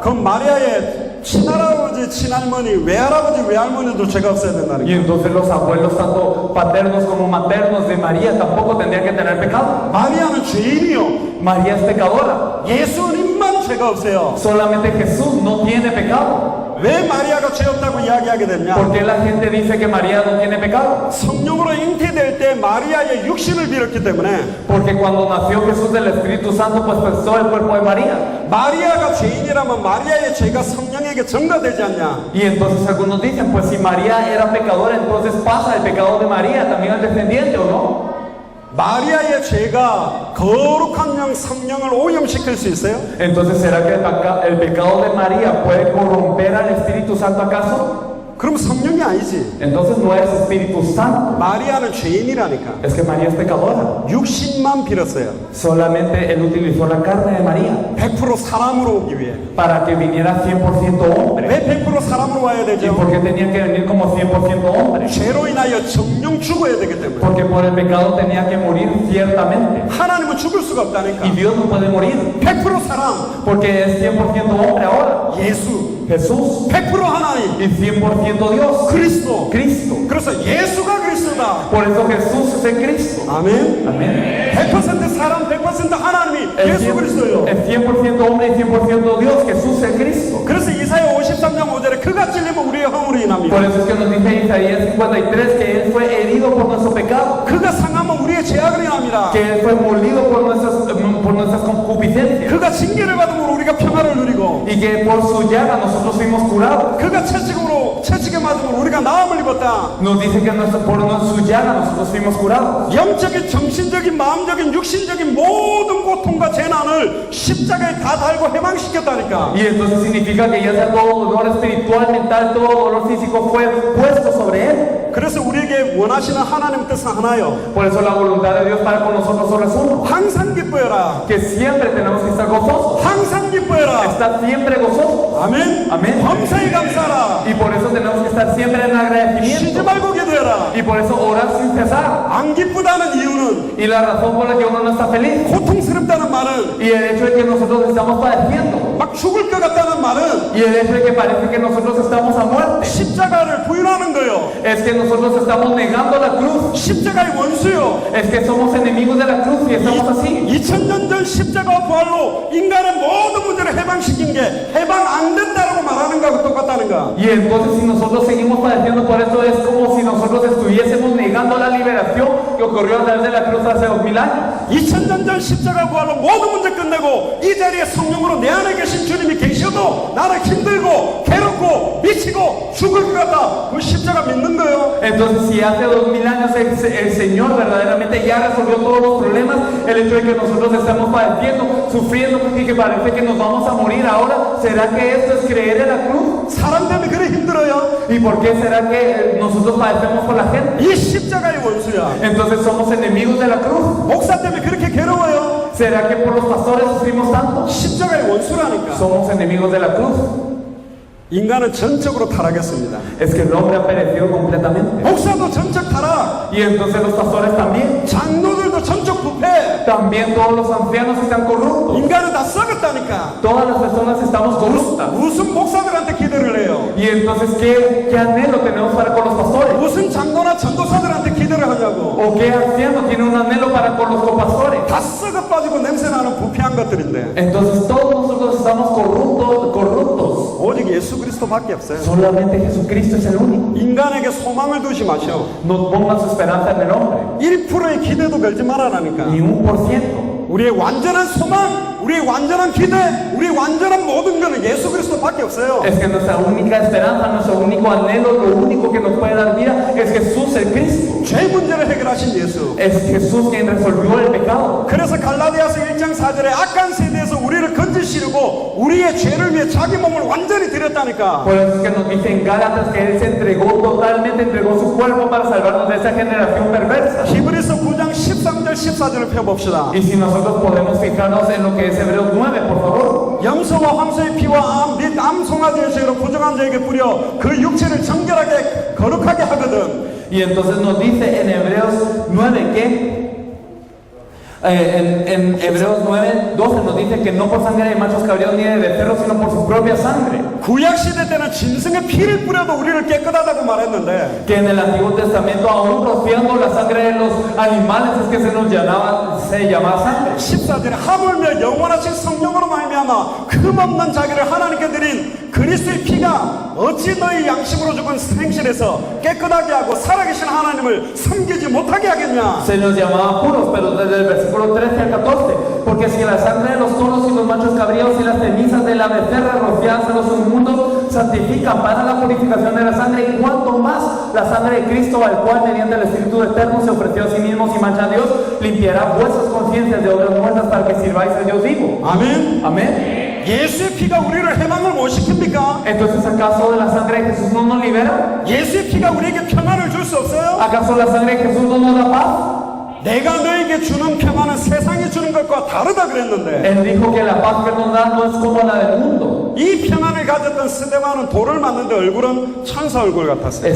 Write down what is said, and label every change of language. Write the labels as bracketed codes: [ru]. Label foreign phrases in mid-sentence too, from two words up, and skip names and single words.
[ko] 그럼 마리아의 친할아버지, 친할머니, 외할아버지, 외할머니도 죄가 없어야 [es] Y [ko] 된다니까. [es] entonces los abuelos, tanto paternos como maternos de María, tampoco tendrían que tener pecado. [ko] 마리아는 죄인이요. [es] María es pecadora. [ko] 예수님만 죄가 없어요. [es] Solamente Jesús no tiene pecado. [ko] 왜 마리아가 죄 없다고 이야기하게 됐냐? [es] ¿Por qué la gente dice que María no tiene pecado? [ko] 성령으로 잉태될 때 마리아의 육신을 빌었기 때문에 [es] Porque cuando nació Jesús del Espíritu Santo, pues pensó el cuerpo de María. [ko] 마리아가 죄인이라면 마리아의 죄가 성령에게 전가되지 않냐? [es] Y entonces algunos dicen, pues si María era pecadora, entonces pasa el pecado de María también al descendiente, ¿o no? [ko] 마리아의 죄가 거룩한 영 성령을 오염시킬 수 있어요? [es] Entonces, ¿será que el pecado de María puede corromper al Espíritu Santo acaso? [ko] 그럼 성령이 아니지. [es] Entonces no es Espíritu Santo. [ko] 마리아는 죄인이라니까. [es] Es que María es pecadora. [ko] 육신만 빌었어요. [es] Solamente Él utilizó la carne de María [ko] 100% 사람으로 오기 위해. [es] para que viniera 100% hombre. [ko] 왜 100% 사람으로 와야 [es] ¿Y [ko] 되죠? [es] por qué tenía que venir como 100% hombre? [ko] 죄로 인하여 정령 죽어야 되기 때문에. [es] Porque por el pecado tenía que morir ciertamente. [ko] 하나님은 죽을 수가 없다니까. [es] Y Dios no puede morir [ko] 100% 사람. [es] porque es 100% hombre ahora. [ko] 예수 [es] Jesús [ko] 100% 하나님, [es] y 100% Dios. [ko] 그리스도. [es] Cristo. [ko] 그래서 예수가 그리스도다. [es] Por eso Jesús es el Cristo. [ko] 아멘. [es] Amén. [ko] 100% 사람, 100% 하나님이 예수 그리스도예요. [es] El 100% hombre y 100% Dios. Jesús es Cristo. [ko] 그래서 이사야 53장 5절에 그가 찔리면 우리의 허물이 인합니다. [es] Por eso es que nos dice Isaías 53 que Él fue herido por nuestro pecado. [ko] 그가 상하면 우리의 죄악을 인합니다. [es] Que Él fue molido por nuestras concupiscencias. [ko] 그가 징계를 받으면 우리가 평화를 누리고 [es] Y que por su llaga nosotros fuimos curados. [ko] 그가 채찍에 맞으면 우리가 나음을 입었다. [es] Nos dice que por su llaga nosotros fuimos curados. [ko] 영적인, 정신적인, 마음적인, 육신적인 모든 고통과 재난을 십자가에 다 달고 해방시켰다니까. [es] Y entonces significa que ya sea todo dolor espiritual, mental, todo dolor físico fue puesto sobre Él. [ko] 그래서 우리에게 원하시는 하나님 뜻은 하나요. [es] Por eso la voluntad de Dios para con nosotros solo es uno. [ko] 항상 기뻐해라. [es] Que siempre tenemos que estar gozosos. [ko] 항상 기뻐해라. [es] Estar siempre gozosos. [ko] 아멘. 아멘. 범사에 감사하라. [es] Y por eso tenemos que estar siempre en [ko] 쉬지 [es] agradecimiento. [ko] 말고 기도해라. [es] Y por eso orar sin cesar. [ko] 안 기쁘다는 이유는 [es] Y la razón por la que uno no está feliz. [ko] 고통스럽다는 말은 [es] Y el hecho de que nosotros estamos padeciendo. [ko] 막 죽을 것 같다는 말은 [es] Y el hecho de que parece que nosotros estamos a muerte. [ko] 십자가를 부인하는 거요. [es] Es que nosotros estamos negando la cruz. [ko] 십자가의 원수요. [es] Es que somos enemigos de la cruz y estamos así. [ko] 2000년 전 십자가와 부활로 인간의 모든 문제를 해방시킨 게 해방 안 된다라고 말하는 거하고 똑같다는가. [es] Y entonces si nosotros seguimos padeciendo por eso es como si nosotros estuviésemos negando la liberación que ocurrió a través de la cruz hace 2000 años. [ko] 2000년 전 십자가 부활로 모든 문제 끝내고 이 자리에 성령으로 내 안에 계신 주님이 계셔도 나는 힘들고 괴롭고 미치고 죽을 것 같다. 그 십자가 믿는 거예요. [es] Entonces si hace 2000 años el Señor verdaderamente ya resolvió todos los problemas, el hecho de que nosotros estamos padeciendo, sufriendo y que parece que nos vamos a morir ahora, ¿será que esto es creer en la cruz? [ko] 사람 때문에 그래 힘들어요. [es] ¿Y por qué será que nosotros padecemos por la gente? [ko] 이 십자가의 원수야. [es] Entonces somos enemigos de la cruz. [ko] 목사 때문에 그렇게 괴로워요. [es] ¿Será que por los pastores sufrimos tanto? [ko] 십자가의 원수라니까. [es] Somos enemigos de la cruz. [ko] 인간은 전적으로 타락했습니다. [es] Es que el hombre ha perecido completamente. [ko] 목사도 전적 타락. [es] Y entonces los pastores también. [ko] 장로들도 전적 부패. [es] También todos los ancianos están corruptos. [ko] 인간은 다 썩었다니까. [es] Todas las personas estamos corruptas. [ko] 무슨 목사들한테 기도를 해요? [es] Y entonces, ¿qué anhelo tenemos para con los pastores? [ko] 무슨 장로나 전도사들한테 기도를 하냐고. [es] ¿O qué anciano tiene un anhelo para con los copastores? [ko] 다 썩어 빠지고 냄새나는 부패한 것들인데 [es] Entonces todos nosotros estamos corruptos. [ko] 오직 예수 그리스도밖에 없어요. [es] Solamente Jesucristo es el único. [ko] 인간에게 소망을 두지 마시오. [es] No pongan su esperanza en el hombre. [ko] 1%의 기대도 걸지 말아라니까. [es] Ni 1%. [ko] 우리의 완전한 소망, 우리의 완전한 기대, 우리의 완전한 모든 것은 예수 그리스도밖에 없어요. [es] Es que nuestra única esperanza, nuestro único anhelo, lo único que nos puede dar vida es Jesús el Cristo. [ko] 죄 문제를 해결하신 예수. [es] Es Jesús quien resolvió el pecado. [ko] 그래서 갈라디아서 1장 4절에 악한 세대에서 우리를 건지시려고 우리의 죄를 위해 자기 몸을 완전히 드렸다니까. [es] Por eso es que nos dice en Gálatas que Él se entregó totalmente, entregó su cuerpo para salvarnos de esa generación perversa. [ko] 히브리서 9장 13절 14절을 펴봅시다. [es] Y si nosotros podemos fijarnos en lo que es Hebreos 9, por favor. [ko] 염소와 황소의 피와 암 및 암송아지의 죄로 부정한 자에게 뿌려 그 육체를 정결하게 거룩하게 하거든. [es] Y entonces nos dice en Hebreos 9 que en Hebreos 9, 12 nos dice que no por sangre de machos cabríos ni de becerros, sino por su propia sangre. [ko] 구약 시대 때는 짐승의 피를 뿌려도 우리를 깨끗하다고 말했는데 [es] Que en el Antiguo Testamento, aún rociando la sangre de los animales, es que se llamaba sangre. [ko] 14절에 하물며 영원하신 성령으로 말미암아 흠없는 자기를 하나님께 드린 그리스도의 피가 어찌 너희 양심으로 죽은 생실에서 깨끗하게 하고 살아계신 하나님을 섬기지 못하게 하겠냐. [es] Se los llamaba puros, pero desde el versículo 13 al 14, porque si la sangre de los toros y los machos cabríos y las cenizas de la becerra rociadas en los inmundos santifican para la purificación de la sangre, y cuanto más la sangre de Cristo, al cual mediante el Espíritu Eterno se ofreció a sí mismo sin mancha a Dios, limpiará vuestras conciencias de obras muertas para que sirváis a Dios vivo. [ko] 아멘. [es] Amén. [ko] 예수의 피가 우리를 해방을 못 시킵니까? [es] Entonces, ¿acaso de la sangre de Jesús no nos libera? [ko] 예수의 피가 우리에게 평안을 줄 수 없어요? [es] ¿Acaso la sangre de Jesús no nos da paz? [ko] 내가 너에게 주는 평안은 세상이 주는 것과 다르다 그랬는데 [es] Él dijo que la paz que nos da no es como la del mundo. [ko] 이 평안을 가졌던 스데반은 돌을 맞는데 얼굴은 천사 얼굴 같았어요.